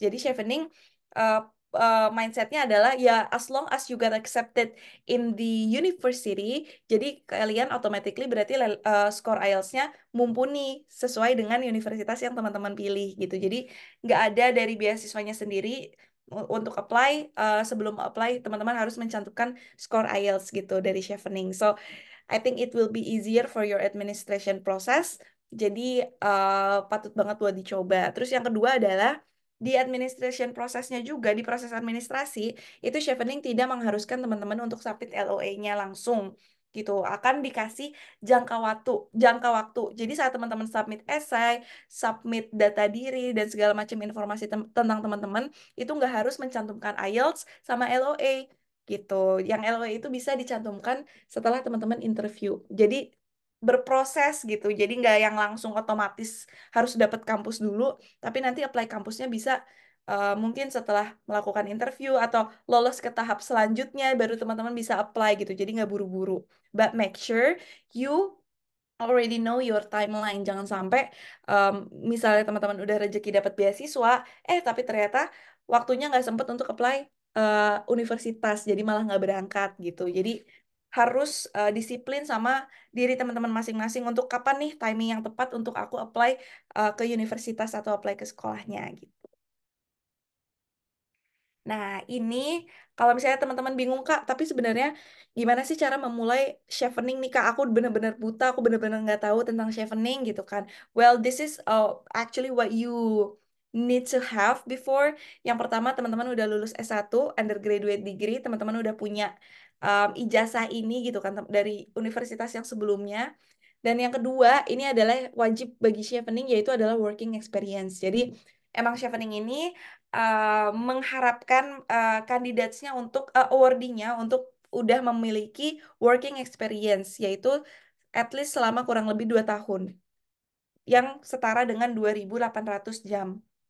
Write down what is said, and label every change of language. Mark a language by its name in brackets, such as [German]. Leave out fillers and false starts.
[Indonesian] Jadi chevening uh, mindsetnya adalah ya [English] as long as you got accepted in the university, [Indonesian] jadi kalian automatically berarti skor IELTS-nya mumpuni sesuai dengan universitas yang teman-teman pilih gitu. Jadi nggak ada dari beasiswanya sendiri untuk apply, sebelum apply teman-teman harus mencantumkan skor IELTS gitu dari Chevening. [English] So I think it will be easier for your administration process. [Indonesian] Jadi patut banget buat dicoba. Terus yang kedua adalah di administration prosesnya juga, di proses administrasi, itu chevening tidak mengharuskan teman-teman untuk submit LOA-nya langsung gitu. Akan dikasih jangka waktu. Jadi saat teman-teman submit esai, submit data diri dan segala macam informasi tentang teman-teman, itu nggak harus mencantumkan IELTS sama LOA gitu. Yang LOA itu bisa dicantumkan setelah teman-teman interview. Jadi berproses gitu. Jadi nggak yang langsung otomatis harus dapat kampus dulu, tapi nanti apply kampusnya bisa mungkin setelah melakukan interview atau lolos ke tahap selanjutnya baru teman-teman bisa apply gitu. Jadi nggak buru-buru. [English] But make sure you already know your timeline. [Indonesian] Jangan sampai um, misalnya teman-teman udah rezeki dapat beasiswa, tapi ternyata waktunya nggak sempet untuk apply universitas, jadi malah nggak berangkat gitu. Jadi harus disiplin sama diri teman-teman masing-masing untuk kapan nih timing yang tepat untuk aku apply ke universitas atau apply ke sekolahnya gitu. Nah, ini kalau misalnya teman-teman bingung, Kak, tapi sebenarnya gimana sih cara memulai chevening nih, Kak? Aku bener-bener buta, aku bener-bener nggak tahu tentang chevening gitu kan. [English] Well, this is actually what you need to have before. [Indonesian] Yang pertama, teman-teman udah lulus S1, undergraduate degree, teman-teman udah punya ijazah ini gitu kan dari universitas yang sebelumnya. Dan yang kedua, ini adalah wajib bagi chevening, yaitu adalah working experience. Jadi, emang chevening ini mengharapkan kandidatnya untuk awardee-nya untuk udah memiliki working experience, yaitu at least selama kurang lebih 2 tahun, yang setara dengan 2.800 jam.